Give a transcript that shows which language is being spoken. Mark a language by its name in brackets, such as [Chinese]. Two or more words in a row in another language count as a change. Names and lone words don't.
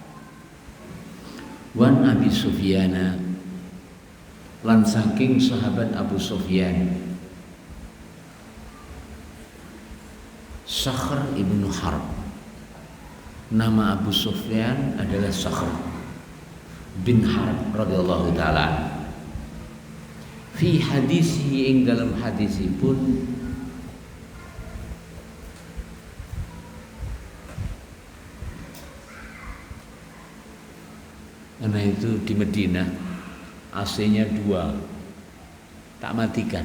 [Arabic] Wan Abi Sufyana, [Javanese] lan saking sahabat Abu Sufyan, Sakhr ibnu Harb. [Indonesian] Nama Abu Sufyan adalah Sakhr bin Harb [Arabic] radhiyallahu taala. Fi hadisi, [Javanese] ing dalam hadisipun, [Indonesian] karena itu di Medina AC-nya 2, tak matikan.